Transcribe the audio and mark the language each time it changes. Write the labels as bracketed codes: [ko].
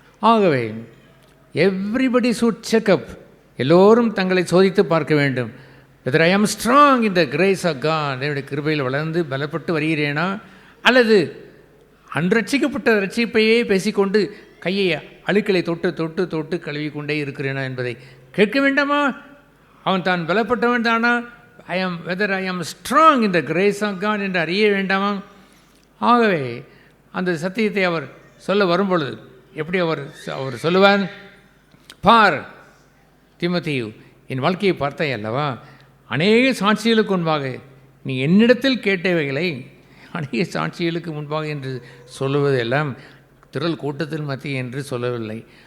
[ta] ஆகவே [en] everybody should check up, [ta] எல்லோரும் தங்களை சோதித்து பார்க்க வேண்டும். [en] whether I am strong in the grace of God, [ta] என்னுடைய கிருபையில் வளர்ந்து பலப்பட்டு வருகிறேனா, அல்லது அன்றட்சிக்கப்பட்ட ரட்சிப்பையே பேசிக்கொண்டு கையை அழுக்களை தொட்டு தொட்டு தொட்டு கழுவி கொண்டே இருக்கிறேனா என்பதை கேட்க வேண்டாமா? அவன் தான் பலப்பட்டவன் தானா? [en] whether I am strong in the grace of God [ta] என்று அறிய வேண்டாமா? ஆகவே அந்த சத்தியத்தை அவர் சொல்ல வரும்பொழுது எப்படி அவர் சொல்லுவார்? பார் தீமோத்தேயு, என் வாழ்க்கையை பார்த்தாய் அல்லவா, அநேக சாட்சிகளுக்கு முன்பாக நீ என்னிடத்தில் கேட்டவைகளை அநேக சாட்சிகளுக்கு முன்பாக என்று சொல்லுவதெல்லாம் திரள் கூட்டத்தில் மத்திய என்று சொல்லவில்லை.